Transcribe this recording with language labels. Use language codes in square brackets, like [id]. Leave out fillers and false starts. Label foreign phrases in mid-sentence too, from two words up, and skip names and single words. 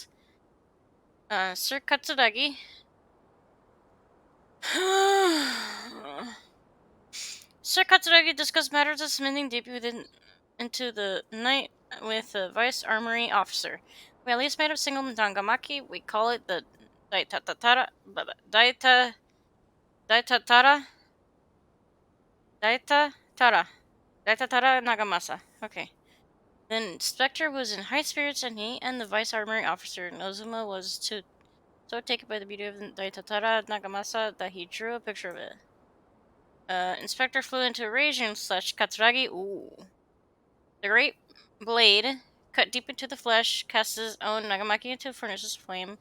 [en] Sir Katsuragi. Sir Katsuragi discussed matters of smithing deep into the night with the vice armory officer. We at least made a single dangamaki. We call it the Daitatara. Daita. Daitatara. Daitatara. Daitatara Nagamasa. Okay. The inspector was in high spirits, and he and the vice armory officer Nozuma was so taken by the beauty of the Daitatara Nagamasa that he drew a picture of it. Inspector flew into a rage and slashed Katsuragi. Ooh. The great blade cut deep into the flesh, cast his own Nagamaki into a furnace's flame.